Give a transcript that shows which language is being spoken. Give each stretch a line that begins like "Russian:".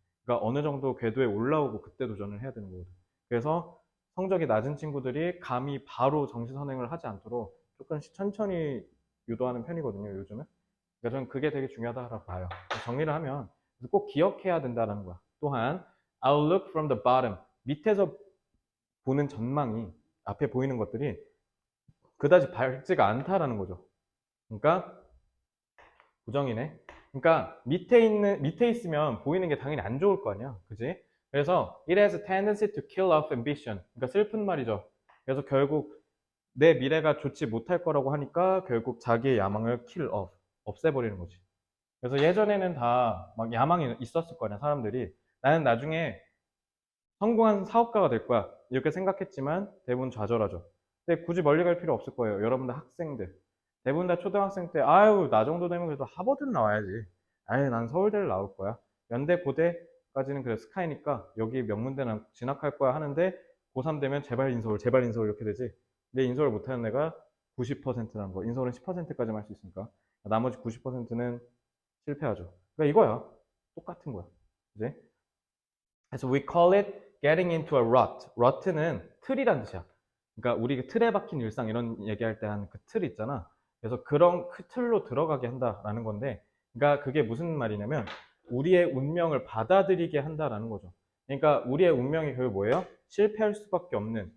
Korean: 그러니까 어느 정도 궤도에 올라오고 그때 도전을 해야 되는 거거든. 그래서 성적이 낮은 친구들이 감히 바로 정시 선행을 하지 않도록 조금씩 천천히 유도하는 편이거든요, 요즘은. 그러니까 저는 그게 되게 중요하다고 봐요. 정리를 하면 꼭 기억해야 된다는 거야.
English: 또한 I'll look from the bottom.
Korean: 밑에서 보는 전망이 앞에 보이는 것들이 그다지 밝지가 않다라는 거죠. 그러니까 부정이네. 그러니까 밑에 있으면 보이는 게 당연히 안 좋을 거 아니야. 그지?
English: 그래서 it has a tendency to kill off ambition.
Korean: 그러니까 슬픈 말이죠. 그래서 결국 내 미래가 좋지 못할 거라고 하니까 결국 자기의 야망을 kill off. 없애버리는 거지. 그래서 예전에는 다 막 야망이 있었을 거냐, 사람들이. 나는 나중에 성공한 사업가가 될 거야. 이렇게 생각했지만 대부분 좌절하죠. 근데 굳이 멀리 갈 필요 없을 거예요. 여러분들 학생들. 대부분 다 초등학생 때, 아유, 나 정도 되면 그래도 하버드는 나와야지. 아유, 난 서울대를 나올 거야. 연대, 고대까지는 그래 스카이니까 여기 명문대는 진학할 거야 하는데 고3 되면 제발 인서울 이렇게 되지. 근데 인서울 못하는 애가 90%라는 거. 인서울은 10%까지만 할 수 있으니까. 나머지 90%는 실패하죠. 그러니까 이거야. 똑같은 거야. 이제.
English: 그래서 we call it getting into a rut.
Korean: rut는 틀이란 뜻이야. 그러니까 우리 틀에 박힌 일상 이런 얘기할 때 한 그 틀 있잖아. 그래서 그런 그 틀로 들어가게 한다라는 건데, 그러니까 그게 무슨 말이냐면 우리의 운명을 받아들이게 한다라는 거죠. 그러니까 우리의 운명이 결국 뭐예요? 실패할 수밖에 없는.